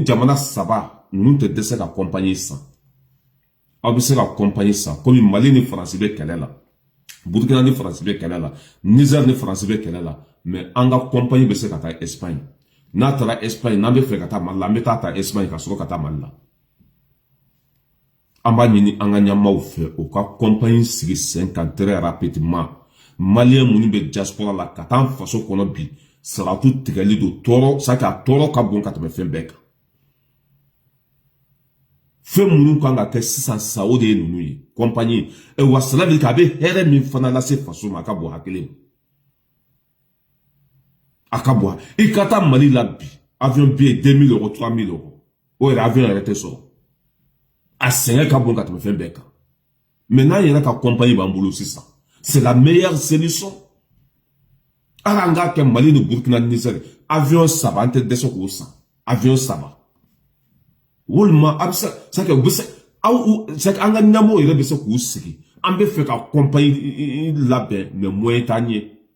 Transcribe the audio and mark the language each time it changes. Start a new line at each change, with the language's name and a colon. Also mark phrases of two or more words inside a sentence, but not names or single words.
Bambara: jamana 3 ninnu tɛ dɛsɛ ka compagnie san aw bɛ se ka compagnie san komi Mali ni Faransi bɛ kɛlɛ la Burkina ni Faransi bɛ kɛlɛ la Niger ni Faransi bɛ kɛlɛ la mais an ka compagnie bɛ se ka taa Espagne n'a taara Espagne n'an bɛ fɛ ka taa Mali la an bɛ taa Espagne ka sɔrɔ ka taa Mali la an b'a ɲini an ka ɲɛmaaw fɛ u ka compagnie sigi sen kan
French: très rapidement
Bambara: malien minnu bɛ diaspora la ka taa an faso kɔnɔ bi saratu tigɛli don tɔɔrɔ sake a tɔɔrɔ ka bon ka tɛmɛ fɛn bɛɛ kan fɛn minnu kan ka kɛ sisan sa o de ye ninnu ye compagnie wa
French: cela veut dire
Bambara: k'a bɛ hɛrɛ min fana lase faso ma a ka bon hakili ma a ka bon i ka taa Mali la bi
French: avion billet 2000 euros 3000 euros
Bambara: o yɛrɛ avion yɛrɛ tɛ sɔrɔ a sɛgɛn ka bon ka tɛmɛ fɛn bɛɛ kan mais n'an yɛrɛ ka compagnie b'an bolo sisan
French: c'est la meilleure solution
Bambara: ala an k'a kɛ Mali ni Burkina ni Niger avion 3 an tɛ dɛsɛ k'o san avion 3 walima a bɛ se sake u bɛ se aw sake an ka ɲɛmɔgɔw yɛrɛ bɛ se k'u sigi an bɛ fɛ ka compagnie labɛn
French: mais moyen
Bambara: t'an ye